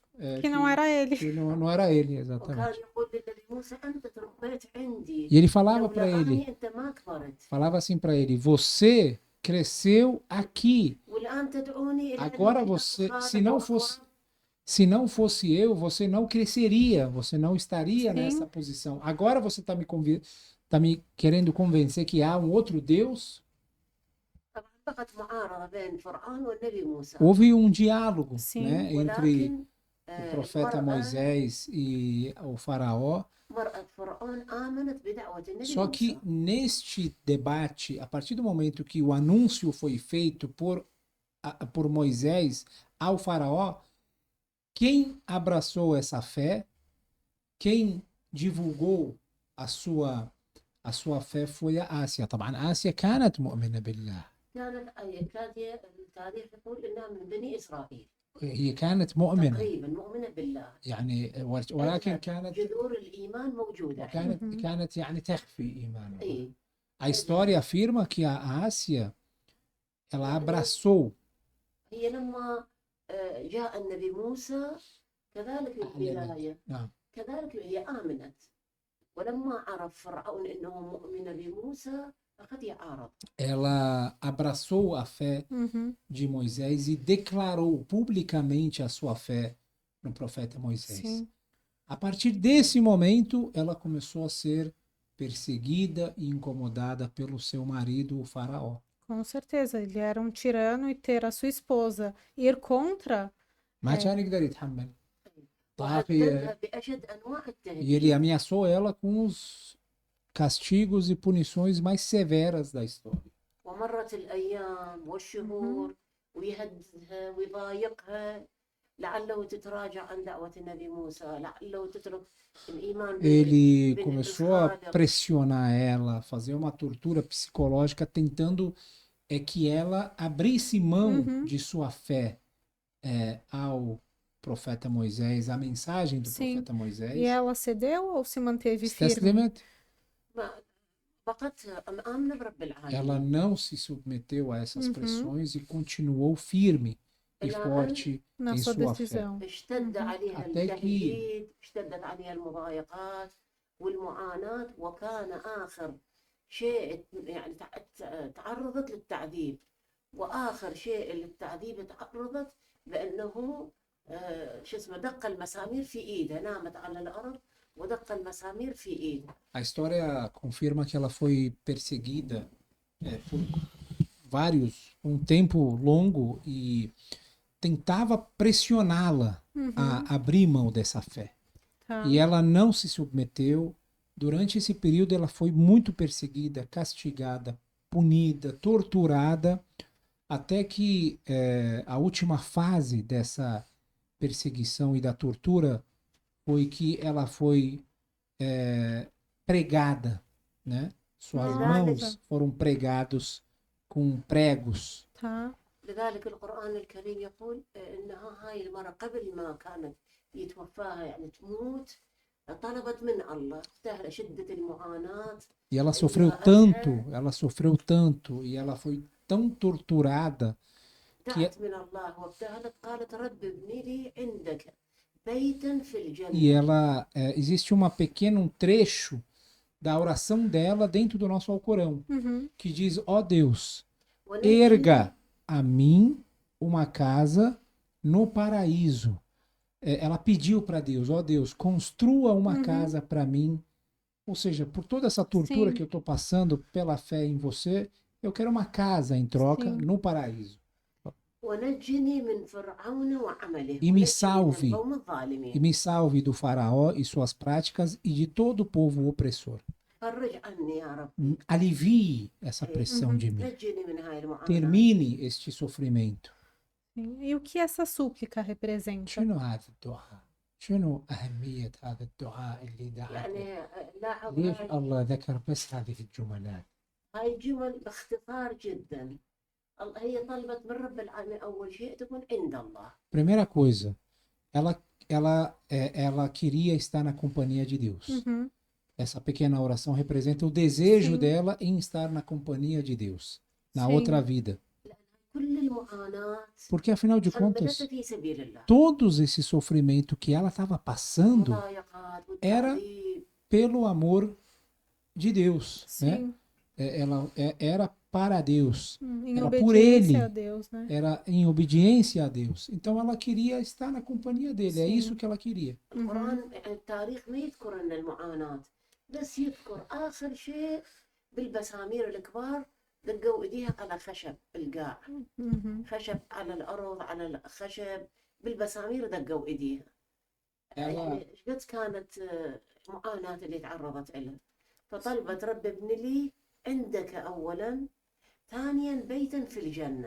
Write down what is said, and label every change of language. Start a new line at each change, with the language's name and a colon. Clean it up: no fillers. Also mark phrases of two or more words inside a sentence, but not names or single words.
Portuguese: Que não era ele. que não era ele,
Arabic: وكان
Portuguese: exatamente.
Arabic: يقول للنبي موسى أنت تربيت عندي
Portuguese: E ele falava para
Arabic: لولا
Portuguese: ele,
Arabic: أني أنت ما كبرت
Portuguese: falava assim para ele, você cresceu aqui.
Arabic: والآن تدعوني إلى أن
Portuguese: Agora
Arabic: أعبد
Portuguese: você,
Arabic: أصنام
Portuguese: se não fosse eu, você não cresceria, você não estaria Sim. nessa posição. Agora você está me querendo convencer que há um outro Deus?
Arabic: طبعا بقت معارضة بين فرعون والنبي موسى.
Portuguese: Houve um diálogo, Sim. né, entre
Arabic: ولكن
Portuguese: o profeta Moisés e o faraó.
Arabic: مرأة فرعون آمنت بدعوة النبي
Portuguese: Só
Arabic: موسى.
Portuguese: que neste debate, a partir do momento que o anúncio foi feito por Moisés ao faraó, quem abraçou essa fé, quem divulgou a sua fé foi a Ásia.
Arabic: طبعا آسيا كانت مؤمنة بالله. كانت التاريخ يقول إنها من بني إسرائيل. هي كانت مؤمنة تقريبا مؤمنة بالله. يعني ولكن كانت جذور الإيمان موجودة. كانت يعني تخفي إيمانها. إيه.
Portuguese: A história afirma que a Ásia ela abraçou
Arabic: هي لما جاء النبي موسى كذلك البداية نعم. كذلك هي آمنت ولما عرف فرعون أنه مؤمن بموسى فقد يعارض.
Portuguese: Ela abraçou a fé de Moisés e declarou publicamente a sua fé no profeta Moisés. Sim. A partir desse momento, ela começou a ser perseguida e incomodada pelo seu marido, o faraó. Com certeza. Ele era um tirano e ter a sua esposa ir contra.
Arabic: ما كان يقدر يتحمل. وهددها بأشد أنواع
Portuguese: E
Arabic: التهديد.
Portuguese: ele ameaçou ela com os castigos e punições mais severas da história.
Arabic: ومرت الأيام والشهور ويهددها ويضايقها لعله تتراجع عن دعوة النبي موسى لعله تترك الإيمان
Portuguese: Ele começou a pressionar ela, fazer uma tortura psicológica, tentando que ela abrisse mão de sua fé ao profeta Moisés, a mensagem do Sim. profeta Moisés. E ela cedeu ou se manteve firme?
Arabic: استسلمت. بقت آمنة برب
Portuguese: Ela
Arabic: العالمين.
Portuguese: não se submeteu a essas pressões e continuou firme e forte Na em sua sua fé. decisão.
Arabic: اشتد عليها
Portuguese: Até que
Arabic: التهديد اشتدت عليها المضايقات والمعاناة، وكان آخر شيء يعني تعرضت للتعذيب، وآخر شيء للتعذيب تعرضت بأنه شو اسمه دق المسامير في إيده، نامت على الأرض ودق المسامير في إيده.
Portuguese: A história confirma que ela foi perseguida por um tempo longo e tentava pressioná-la a abrir mão dessa fé. Tá. E ela não se submeteu. Durante esse período, ela foi muito perseguida, castigada, punida, torturada, até que a última fase dessa perseguição e da tortura foi que ela foi pregada, né? Suas Nossa. mãos foram pregados com pregos. Tá.
Arabic: لذلك القرآن الكريم يقول إنها هاي المرة قبل ما كانت يتوفاها يعني تموت، طلبت من الله تهل شدة المعاناة.
Portuguese: E ela sofreu tanto, e ela foi tão torturada
Arabic: دعت من الله وابتهلت قالت رب ابني لي عندك بيتا في الجنة.
Portuguese: e ela existe um trecho da oração dela dentro do nosso Alcorão, que diz: ó Deus, erga a mim uma casa no paraíso. Ela pediu para Deus: ó Deus, construa uma casa para mim. Ou seja, por toda essa tortura Sim. que eu estou passando pela fé em você, eu quero uma casa em troca Sim. no paraíso.
Arabic: ونجني من فرعون وعمله
Portuguese: E me
Arabic: ونجني من
Portuguese: salve,
Arabic: القوم الظالمين.
Portuguese: e me salve do faraó e suas práticas e de todo o povo opressor.
Arabic: فرج عني يا رب.
Portuguese: Alivie essa pressão de mim.
Arabic: نجني من هاي المعاناة.
Portuguese: Termine este sofrimento. Sim. E o que essa súplica representa?
Arabic: شنو هذا الدعاء؟ شنو أهمية هذا الدعاء اللي دعاه؟ يعني لاحظ ليش هاي الله ذكر بس هذه الجملات؟ الجمل باختصار جدا. هي طلبت من رب العالمين أول شيء تكون عند الله.
Portuguese: Primeira coisa, ela queria estar na companhia de Deus. Essa pequena oração representa o desejo Sim. dela em estar na companhia de Deus, na Sim. outra vida.
Arabic: كل المعاناة
Portuguese: Porque, afinal de contas,
Arabic: حملتها في سبيل الله.
Portuguese: todos esse sofrimento que ela estava passando
Arabic: المضايقات
Portuguese: era
Arabic: والتعذيب.
Portuguese: pelo amor de Deus, né? Sim. Ela era para Deus, Em era por obediência ele, a Deus, né? era em obediência a Deus. Então ela queria estar na companhia dele, é Sim. isso que ela queria.
Arabic: القرآن التاريخ ما يذكر أن المعاناة، بس يذكر آخر شيء بالبسامير الكبار دقوا إيديها على خشب القاع، خشب على الأرض على الخشب بالبسامير دقوا إيديها. يعني إيش قد كانت معاناة اللي تعرضت لها، فطلبت رب ابن لي عندك أولا، ثانيا بيتا في الجنة.